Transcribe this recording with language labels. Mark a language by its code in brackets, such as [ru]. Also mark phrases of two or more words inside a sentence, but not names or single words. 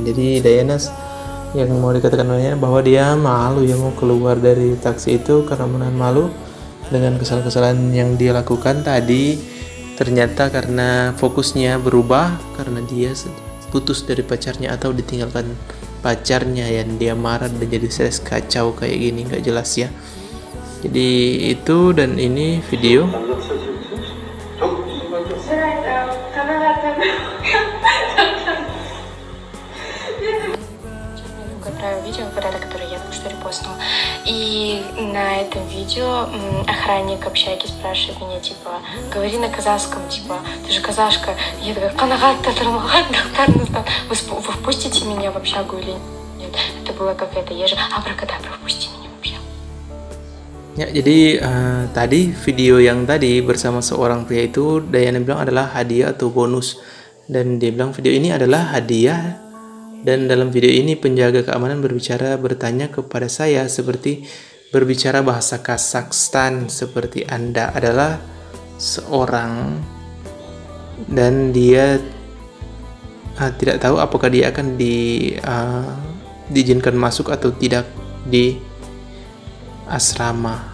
[id] Jadi Diana yang mau dikatakan olehnya bahwa dia malu ya mau keluar dari taksi itu karena menahan malu dengan kesalahan-kesalahan yang dia lakukan tadi. Ternyata karena fokusnya berubah karena dia putus dari pacarnya atau ditinggalkan pacarnya, yang dia marah dan jadi stres, kacau kayak gini, nggak jelas ya. Jadi itu, dan ini video. [ru] Видео, когда-то, которое я только что репостнула. И на этом видео охранник общаги спрашивает меня, типа, говори на казахском, типа, ты же казашка. Я такая, вы впустите меня в общагу или нет? Это было как это, я же, абракадабра, впусти меня в общагу. [id] Ya, jadi tadi video yang tadi bersama seorang pria itu Diana bilang adalah hadiah atau bonus, dan dia bilang video ini adalah hadiah. Dan dalam video ini penjaga keamanan bertanya kepada saya seperti berbicara bahasa Kazakhstan, seperti Anda adalah seorang, dan dia tidak tahu apakah dia akan diizinkan masuk atau tidak di asrama.